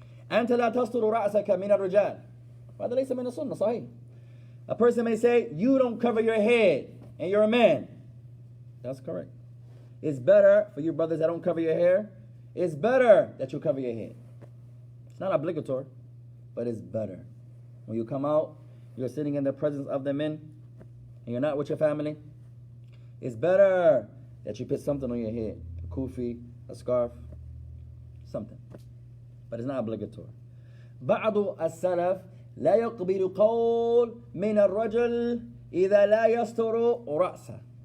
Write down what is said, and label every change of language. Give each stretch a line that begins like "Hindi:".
Arabic: أنت لا تستر رأسك من الرجال. وهذا ليس من السنة صحيح.
English: A person may say, you don't cover your head and you're a man. That's correct. It's better for you brothers that don't cover your hair. It's better that you cover your head. It's not obligatory, but it's better. When you come out, you're sitting in the presence of the men and you're not with your family. It's better that you put something on your head. A kufi, a scarf, something. But it's not obligatory.
Arabic: بعض السلف لا يقبل قول من الرجل إذا لا يستر رأسه.